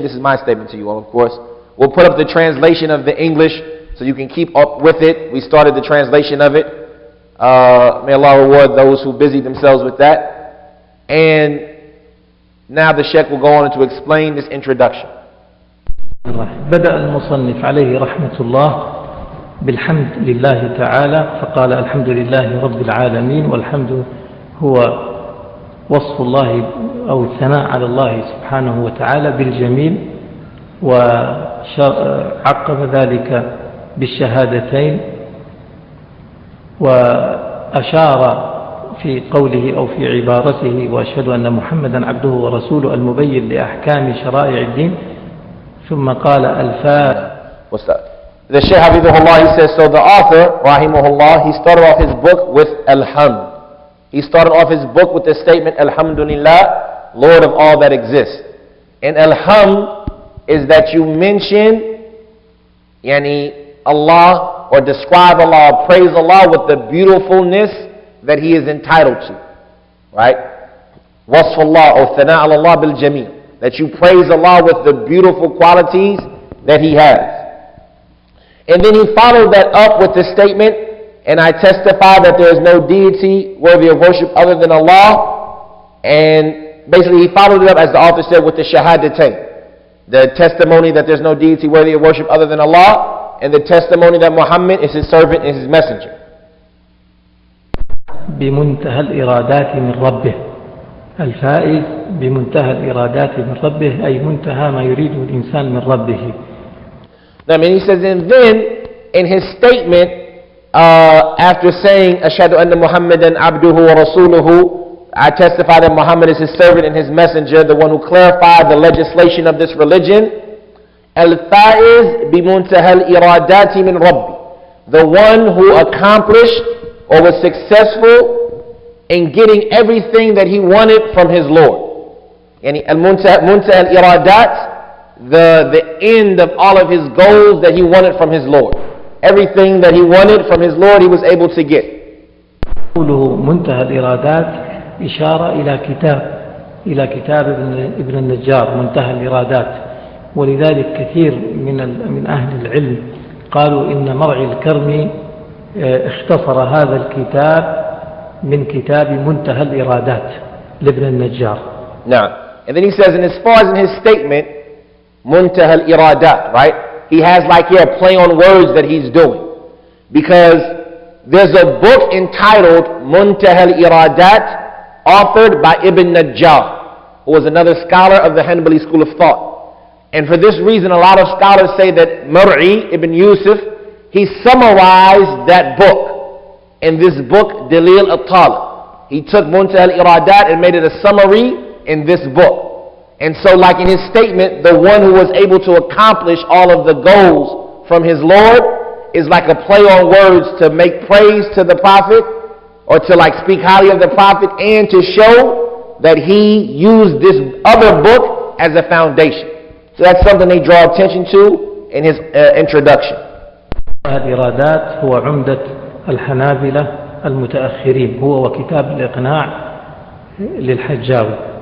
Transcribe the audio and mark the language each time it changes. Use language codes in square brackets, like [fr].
[en] This is my statement to you all, of course. We'll put up the translation of the English so you can keep up with it. We started the translation of it. May Allah reward those who busy themselves with that. And now the Shaykh will go on to explain this introduction. [ar] بدأ المصنف عليه رحمة الله بالحمد لله تعالى، فقال الحمد لله رب العالمين. والحمد هو وصف الله أو الثناء على الله سبحانه وتعالى بالجميل، وعقب ذلك بالشهادتين، وأشار في قوله أو في عبارته وأشهد أن محمدا عبده ورسوله المبين لأحكام شرائع الدين، ثم قال [en] What's that? The Shaykh Hafidhullah, he says, so the author, Rahimahullah, he started off his book with Alhamd. He started off his book with the statement, Alhamdulillah, Lord of all that exists. And Alhamd is that you mention Allah, or describe Allah or praise Allah with the beautifulness that He is entitled to. Right? [ar] Wasf Allah or thana Allah bil jameel. [en] That you praise Allah with the beautiful qualities that He has. And then he followed that up with the statement, and I testify that there is no deity worthy of worship other than Allah. And basically he followed it up, as the author said, with the shahadatain. The testimony that there's no deity worthy of worship other than Allah, and the testimony that Muhammad is His servant and His messenger. [ar] بمنتهى الإرادات من ربه. الفائز بمنتهى الإرادات من ربه أي منتهى ما يريده الإنسان من ربه. [en] Now, he says, and then in his statement, after saying, [ar] Ashhadu anna Muhammadan abduhu wa rasuluhu, [en] I testify that Muhammad is His servant and His messenger, the one who clarified the legislation of this religion. [ar] Al-Faiz bimuntaha al-iradati min Rabbi, [en] the one who accomplished or was successful in getting everything that he wanted from his Lord. [ar] Yani al-muntaha al-iradat, [en] the end of all of his goals that he wanted from his Lord. Everything that he wanted from his Lord, he was able to get. [ar] قوله منتهى الإرادات إشارة إلى كتاب ابن النجار منتهى الإرادات. ولذلك كثير من أهل العلم قالوا إن مرعي الكرمي اختصر هذا الكتاب من كتاب منتهى الإرادات لابن النجار. [en] Now, and then he says, and as far as in his statement, Muntaha al-Iradat, right? He has like here a play on words that he's doing. Because there's a book entitled Muntaha al-Iradat, authored by Ibn Najjar, who was another scholar of the Hanbali school of thought. And for this reason, a lot of scholars say that Mar'i ibn Yusuf, he summarized that book in this book, Daleel at-Taalib. He took Muntaha al-Iradat and made it a summary in this book. And so like in his statement, the one who was able to accomplish all of the goals from his Lord is like a play on words to make praise to the Prophet, or to like speak highly of the Prophet, and to show that he used this other book as a foundation. So that's something they draw attention to in his introduction. [ar] الإرادات هو عمدة الحنابلة المتأخرين، هو وكتاب الإقناع للحجاوي.